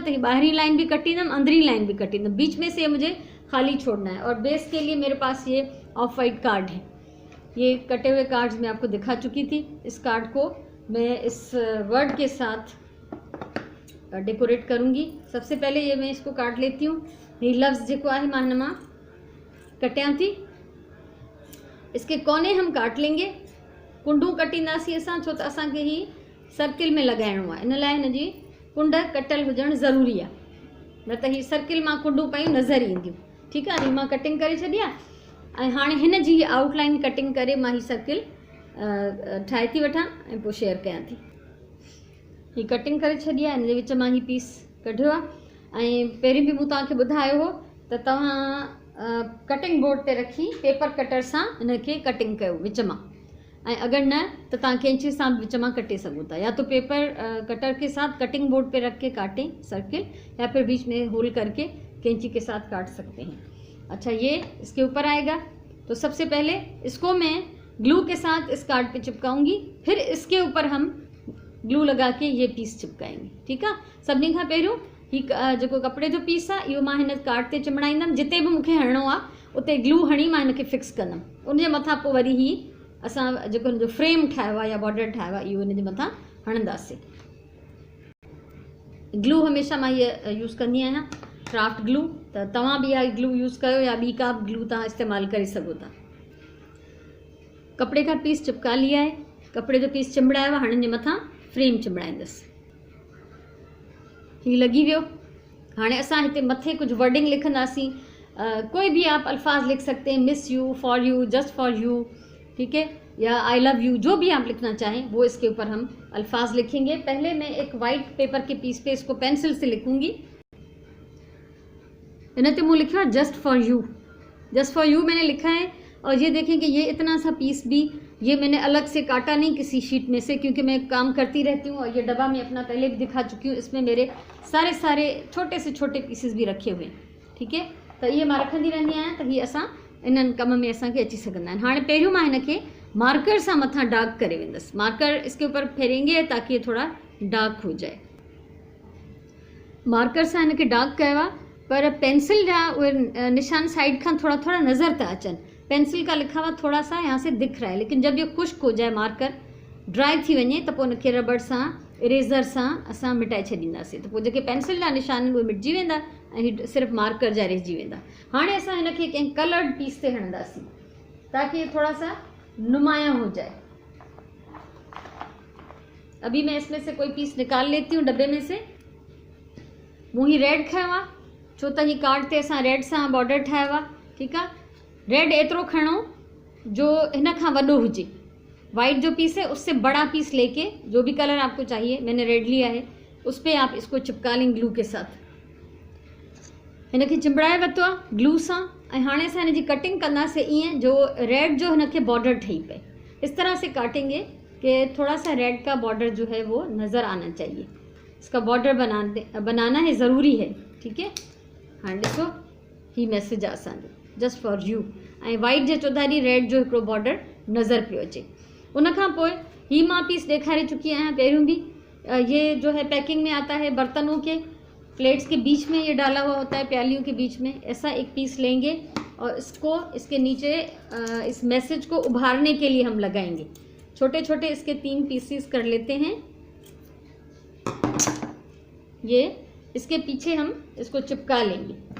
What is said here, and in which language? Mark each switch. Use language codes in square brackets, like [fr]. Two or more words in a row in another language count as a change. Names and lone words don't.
[ur] تو یہ باہری لائن بھی کٹیندم، اندری لائن بھی کٹیندم، بیچ میں سے مجھے خالی چھوڑنا ہے. اور بیس کے لیے میرے پاس یہ [en] off white card [ur] ہے۔ یہ کٹے ہوئے کارڈز میں آپ کو دکھا چکی تھی. اس کارڈ کو میں اس ورڈ کے ساتھ ڈیکوریٹ کروں گی. سب سے پہلے یہ میں اس کو کاٹ لیتی ہوں. یہ لفظ جو ہے [sd] मां हिन मां कटियां थी, [ur] اس کے کونے ہم کاٹ لیں گے. [sd] कुंडू कटींदासीं असां, छो त असांखे ही सर्किल में लॻाइणो आहे, इन लाइ हिन जी कुंड कटियल हुजणु ज़रूरी आहे, न त ही सर्किल मां कुंडू पयूं नज़र ईंदियूं, ठीकु आहे। मां कटिंग करे छॾी आहे ऐं हाणे हिन जी आउटलाइन कटिंग करे मां ही सर्किल ठाहे थी वठां ऐं पोइ शेयर कयां थी। ही कटिंग करे छॾी आहे, हिन जे विच मां ही पीस कढियो आहे। ऐं पहिरीं बि मूं तव्हांखे ॿुधायो हो त तव्हां [en] cutting board [sd] ते रखी [en] paper cutter [sd] सां हिन खे कटिंग कयो विच मां, ऐं अगर न तो तव्हां कैंची सां विच मां कटे सघो था, [ur] یا تو [en] paper cutter [ur] کے ساتھ [en] cutting board [ur] پے رکھ کے کاٹیں سرکل، یا پھر بیچ میں ہول کر کے قینچی کے ساتھ کاٹ سکتے ہیں. اچھا، یہ اس کے اوپر آئے گا. تو سب سے پہلے اس کو میں گلو کے ساتھ اس کارڈ پے چپکاؤں گی، پھر اس کے اوپر ہم گلو لگا کے یہ پیس چپکائیں گے، ٹھیک ہے. [sd] सभिनी खां पहिरियों ही जो कपड़े जो पीस आहे इहो मां हिन कार्ड ते चिमड़ाईंदमि। जिते भी मूंखे हणणो आहे उते ग्लू हणी मां हिनखे फिक्स कंदमि। उनजे मथां पोइ वरी ही असां जेको हिनजो फ्रेम ठाहियो आहे या बॉर्डर ठाहियो आहे, इहो हिनजे मथां हणंदासीं। ग्लू हमेशह मां इहा यूज़ कंदी आहियां, [en] craft glue. [sd] त तव्हां बि इहा ग्लू यूज़ कयो या ॿी का बि ग्लू तव्हां इस्तेमालु करे सघो था। [ur] کپڑے کا پیس چپکا لیا ہے, [sd] कपिड़े जो पीस चिंबड़ायो आहे, हाणे हिन जे मथां फ्रेम चिंबड़ाईंदसि। हीउ लॻी वियो। हाणे असां हिते मथे कुझु वर्डिंग लिखंदासीं। [ur] کوئی بھی آپ الفاظ لکھ سکتے ہیں, [en] Miss you, for you, just for you, [ur] ٹھیک ہے، یا [en] I love you, [ur] جو بھی آپ لکھنا چاہیں وہ اس کے اوپر ہم الفاظ لکھیں گے. پہلے میں ایک [en] white paper [ur] کے پیس پے اس کو پینسل سے لکھوں گی. ان تے مجھے لکھا ہے [en] just for you, just for you [ur] میں نے لکھا ہے. اور یہ دیکھیں کہ یہ اتنا سا پیس بھی یہ میں نے الگ سے کاٹا نہیں کسی شیٹ میں سے، کیونکہ میں کام کرتی رہتی ہوں. اور یہ ڈبہ میں اپنا پہلے بھی دکھا چکی ہوں، اس میں میرے سارے چھوٹے سے چھوٹے پیسز بھی رکھے ہوئے ہیں، ٹھیک ہے. [sd] तो ये मां रखंदी रहंदी आहियां, त हीअ असां इन्हनि कम में असांखे अची सघंदा आहिनि। हाणे पहिरियों मां हिनखे मार्कर से मथा डार्क करे वेंदसि। [ur] مارکر اس کے اوپر پھیریں گے تاکہ یہ تھوڑا ڈارک ہو جائے. مارکر سے انکے ڈارک کیا [sd] आहे, पर पेंसिल जा उहे निशान साइड खां थोड़ा थोड़ा नज़र था अचन। [ur] پینسل کا لکھا ہوا تھوڑا سا یہاں سے دکھ رہا ہے، لیکن جب یہ خشک ہو جائے، مارکر ڈرائی [sd] थी वञे, त पोइ उनखे रबड़ सां, इरेज़र सां असां मिटाए छॾींदासीं। त पोइ जेके पेंसिल जा निशान आहिनि उहे मिटिजी वेंदा ऐं सिर्फ़ु मार्कर जा रहिजी वेंदा। हाणे असां हिनखे कंहिं कलर्ड पीस ते हणंदासीं [ur] تاکہ یہ تھوڑا سا نمایاں ہو جائے. ابھی میں اس میں سے کوئی پیس نکال لیتی ہوں ڈبے میں سے. [sd] मूं ही रेड खयो आहे, छो त ही कार्ड ते असां रेड सां बॉर्डर ठाहियो आहे, ठीकु आहे। रेड एतिरो खणो जो हिन खां वॾो हुजे। [ur] وائٹ جو پیس ہے اس سے بڑا پیس لے کے، جو بھی کلر آپ کو چاہیے، میں نے ریڈ لیا ہے، اس پر آپ اس کو چپکا لیں گلو کے ساتھ. [sd] हिनखे चिंबड़ाए वरितो आहे ग्लू सां, ऐं हाणे असां हिन जी कटिंग कंदासीं ईअं जो रेड जो हिनखे बॉर्डर ठही पए। [ur] اس طرح سے کاٹیں گے کہ تھوڑا سا ریڈ کا بارڈر جو ہے وہ نظر آنا چاہیے. اس کا بارڈر بنانا ہے، ضروری ہے، ٹھیک ہے. [sd] हाणे ॾिसो ही मैसेज आहे असांजो [en] just for you [sd] ऐं वाइट जे चौधारी रेड जो हिकिड़ो बॉर्डर नज़र पियो अचे। उन खां पोइ ही मां पीस ॾेखारे चुकी आहियां पहिरियों भी। [ur] یہ جو ہے پیکنگ میں آتا ہے برتنوں کے پلیٹس کے بیچ میں یہ ڈالا ہوا ہوتا ہے، پیالیوں کے بیچ میں. ایسا ایک پیس لیں گے اور اس کو اس کے نیچے اس میسج کو ابھارنے کے لیے ہم لگائیں گے. چھوٹے چھوٹے اس کے 3 پیسز کر لیتے ہیں۔ یہ اس کے پیچھے ہم اس کو چپکا لیں گے.